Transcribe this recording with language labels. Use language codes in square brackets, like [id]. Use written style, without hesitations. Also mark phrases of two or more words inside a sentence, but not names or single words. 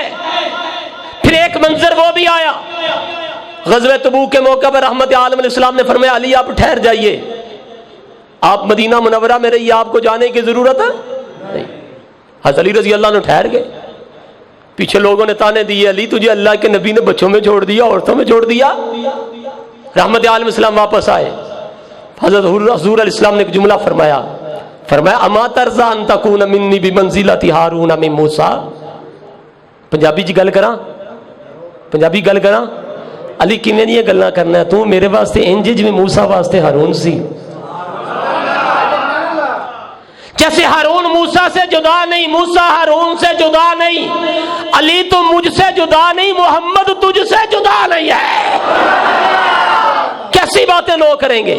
[ur] پھر ایک منظر وہ بھی آیا غزوہ تبوک کے موقع پر، رحمت عالم [ar] علیہ السلام [ur] نے فرمایا علی آپ ٹھہر جائیے، آپ مدینہ منورہ میں رہیے، آپ کو جانے کی ضرورت ہے نہیں۔ حضرت علی [ar] رضی اللہ عنہ [ur] ٹھہر گئے۔ پیچھے لوگوں نے تانے دیے علی تجھے اللہ کے نبی نے بچوں میں چھوڑ دیا، عورتوں میں چھوڑ دیا۔ رحمت عالم السلام واپس آئے، حضرت حضور [ar] علیہ السلام [ur] نے ایک جملہ فرمایا، [ar] اما ترضى ان تكون مني بمنزلة هارون من موسیٰ۔ [pa] پنجابی جی گل کراں، پنجابی گل کراں، علی کیویں نہیں گلاں کرنا ہے، تو میرے واسطے انج جویں موسیٰ واسطے ہارون سی۔ [ur] جیسے ہارون موسیٰ سے جدا نہیں، موسیٰ ہارون سے جدا نہیں، علی تو مجھ سے جدا نہیں، محمد تجھ سے جدا نہیں ہے۔ کیسی باتیں لوگ کریں گے؟